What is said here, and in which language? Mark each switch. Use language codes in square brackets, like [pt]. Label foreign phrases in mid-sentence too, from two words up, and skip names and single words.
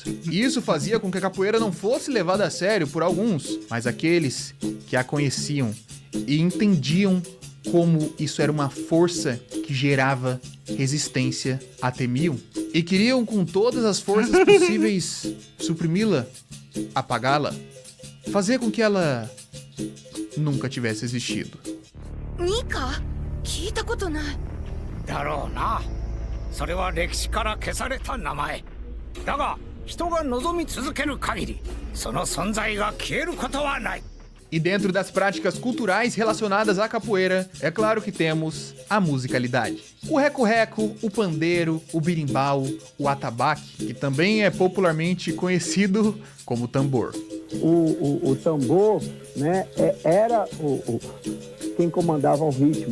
[pt] E isso fazia com que a capoeira não fosse levada a sério por alguns, mas aqueles que a conheciam e entendiam como isso era uma força que gerava resistência a temiam e queriam com todas as forças possíveis suprimi-la, apagá-la, fazer com que ela nunca tivesse existido. [ja] Nika? 聞いたことない。だろうな。それは歴史から消された名前。だが、人が望み続ける限り、その存在が消えることはない。 [pt] E dentro das práticas culturais relacionadas à capoeira, é claro que temos a musicalidade. O reco-reco, o pandeiro, o birimbau, o atabaque, que também é popularmente conhecido como tambor. O tambor, né, era quem comandava o ritmo.